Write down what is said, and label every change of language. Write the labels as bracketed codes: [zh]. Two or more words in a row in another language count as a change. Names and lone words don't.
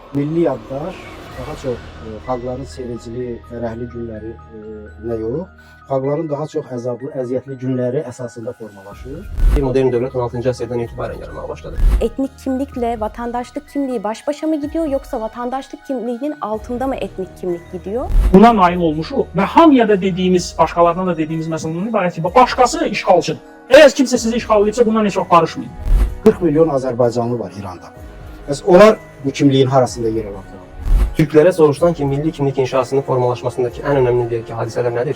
[az] Milli yaddaş daha çox xalqların sevincli, fərəhli günləri nə yox, xalqların daha çox əzablı, əziyyətli günləri əsasında formalaşır. Modern dövlət 16-cı əsrdən etibarən yaranmağa başladı. [tr] Etnik kimlikle vatandaşlık kimliği baş başa mı gidiyor yoksa vatandaşlık kimliğinin altında mı etnik kimlik gidiyor? [az] Buna nail olmuşuq və hamıya da dediğimiz, başqalarına da dediğimiz məsələnin ibarət ki, başqası işğalçıdır. Əgər kimsə sizi işğal edibsə, bundan heç vaxt barışmayın. 40 milyon Azərbaycanlı var İranda. Bəs onlar bu kimliyin harasında yer alırlar? Türklərə soruşulan ki, milli kimlik inşasının formalaşmasındakı ən önəmli deyək ki, hadisələr nədir?